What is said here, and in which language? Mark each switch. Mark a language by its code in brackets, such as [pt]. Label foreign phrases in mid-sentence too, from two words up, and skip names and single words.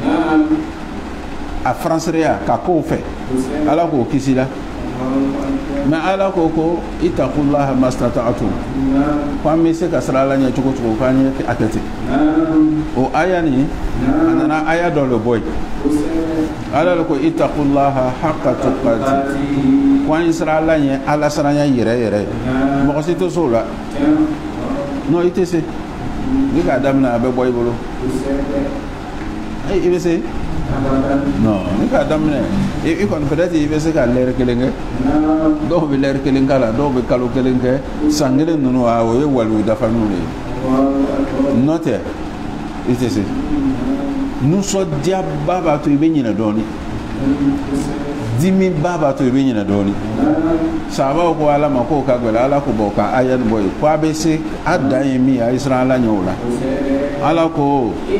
[bm] a faransɛya ka kow fɛ ala k'o kisi la mais ala ko ko [ar] اتقوا الله ما استطعتم [bm] ko an bɛ se ka sira ala ɲɛ cogo cogo k'an ye a kɛ ten o aya nin a nana aya dɔ le bɔ yen ala le ko [ar] اتقوا الله حق تقاته [bm] ko an ye sira ala ɲɛ ala siranya yɛrɛ yɛrɛ mɔgɔ si tɛ se o la non i tɛ se ni k'a daminɛ a bɛ bɔ i bolo i bɛ se non ni k'a daminɛ i kɔni peut-être i bɛ se ka lɛri kelen kɛ dɔw bɛ lɛri kelen k'a la dɔw bɛ kalo kelen kɛ san kelen ninnu o ye waliyu dafaniw de ye n'o tɛ i tɛ se nisɔndiyaba b'a to i bɛ ɲinɛ dɔɔnin dimiba b'a to i bɛ ɲinɛ dɔɔnin sahabaw ko ala ma k'o ka gɛlɛn ala ko bɔ ka aya nin bɔ yen ko a bɛ se a dan ye min ye a ye siran ala ɲɛ o la ala ko